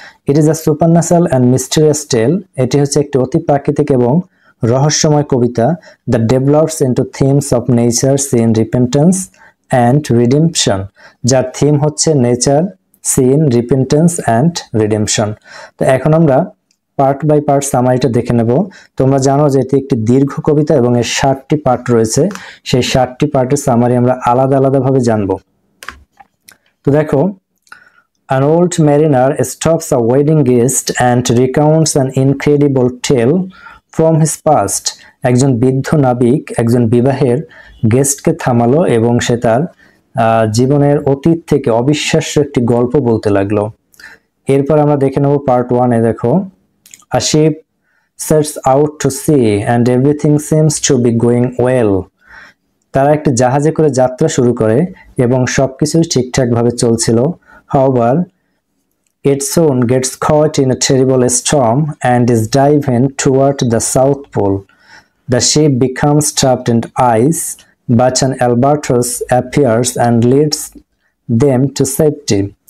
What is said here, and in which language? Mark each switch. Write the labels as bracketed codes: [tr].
[en] It is a supernatural and mysterious tale. [bn] এটি হচ্ছে একটি অতি প্রাকৃতিক এবং রহস্যময় কবিতা [en] that develops into themes of nature, sin, repentance and redemption, [bn] যার থিম হচ্ছে [en] Nature, sin, repentance and redemption. [bn] তো এখন আমরা পার্ট বাই পার্ট সামারিটা দেখে নেব। তোমরা জানো যে এটি একটি দীর্ঘ কবিতা এবং এর 60টি পার্ট রয়েছে। সেই 60টি পার্টের সামারি আমরা আলাদা আলাদাভাবে জানব। তো দেখো, [en] an old mariner stops a wedding guest and recounts an incredible tale from his past. [bn] একজন বৃদ্ধ নাবিক একজন বিবাহের গেস্টকে থামালো এবং সে তার জীবনের অতীত থেকে অবিশ্বাস্য একটি গল্প বলতে লাগলো। এরপর আমরা দেখে নেব পার্ট 1-এ। [en] দেখো, a ship sets out to sea and everything seems to be going well. [bn] তারা একটি জাহাজে করে যাত্রা শুরু করে এবং সবকিছুই ঠিকঠাকভাবে চলছিল। [en] However, it soon gets caught in a terrible storm and is diving toward the South Pole. The ship becomes trapped in ice, but an albatross appears and leads them to safety.